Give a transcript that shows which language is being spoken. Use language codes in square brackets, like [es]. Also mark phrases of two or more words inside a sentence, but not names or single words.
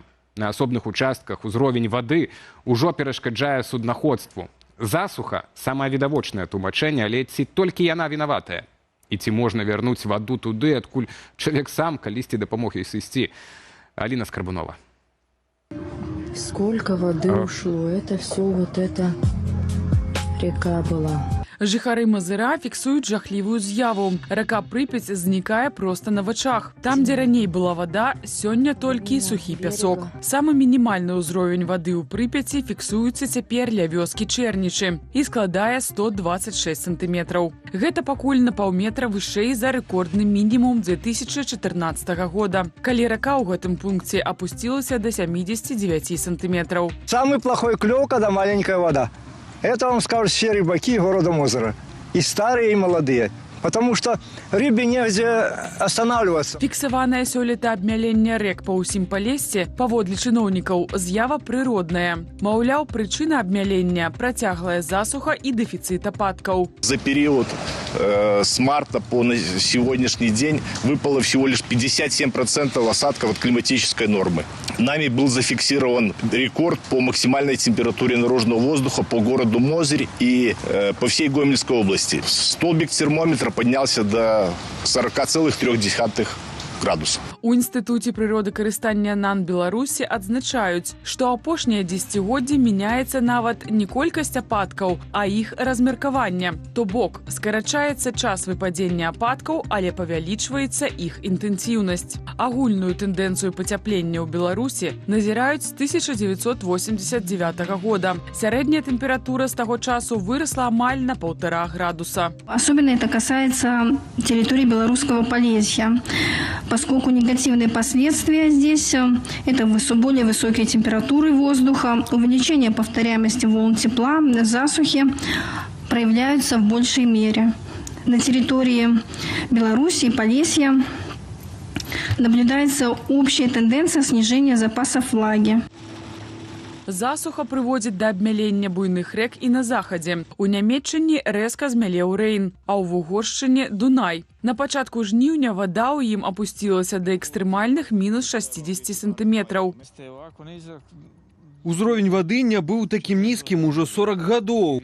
[be] На асобных участках узровень вады ўжо перашкаджае суднаходству. Засуха – самае відавочнае тлумачэнне, але ці толькі яна вінаватая? І ці можна вярнуць ваду туды, адкуль чалавек сам калісьці дапамог ёй сысці? Аліна Скрабунова. [ru] Сколько воды ушло, это все вот эта река была. [be] Жыхары Мазыра фіксуюць жахлівую з'яву. Рака Прыпяць знікае проста на вачах. Там, дзе раней была вада, сёння толькі сухі пясок. Самы мінімальны ўзровень вады ў Прыпяці фіксуецца цяпер ля вёскі Чэрнічы і складае 126 сантыметраў. Гэта пакуль на паўметра вышэй за рэкордны мінімум 2014 года, калі рака ў гэтым пункце апусцілася да 79 сантыметраў. [ru] Самый плохой клёв, когда маленькая вода. Это вам скажут все рыбаки города Мозыра. И старые, и молодые. Потому что рыбе негде останавливаться. [be] Фіксаванае сёлета абмяленне рэк па ўсім Палессе, паводле чыноўнікаў, з'ява прыродная. Маўляў, прычына абмялення – працяглая засуха і дэфіцыт ападкаў. [ru] За период с марта по сегодняшний день выпало всего лишь 57% осадков от климатической нормы. Нами был зафиксирован рекорд по максимальной температуре наружного воздуха по городу Мозырь и по всей Гомельской области. Столбик термометра поднялся до 40,3 градусов. [be] У Інстытуце прыродакарыстання НАН Беларусі адзначаюць, што апошняе дзесяцігоддзе мяняецца нават не колькасць ападкаў, а іх размеркаванне. То бок, скарачаецца час выпадзення ападкаў, але павялічваецца іх інтэнсіўнасць. Агульную тэндэнцыю пацяплення ў Беларусі назіраюць з 1989 года. Сярэдняя тэмпература з таго часу вырасла амаль на 1,5 градуса. [ru] Особенно это касается территории Белорусского Полесья, поскольку негативные последствия здесь – это более высокие температуры воздуха, увеличение повторяемости волн тепла, засухи проявляются в большей мере. На территории Беларуси и Полесья наблюдается общая тенденция снижения запасов влаги. [be] Засуха прыводзіць да абмялення буйных рэк і на захадзе. У Нямецчыне рэзка змялеў Рэйн, а ў Вугоршчыне – Дунай. На пачатку жніўня вада ў ім апусцілася да экстрэмальных мінус 60 сантыметраў. Узровень вады не быў такім нізкім ужо 40 гадоў.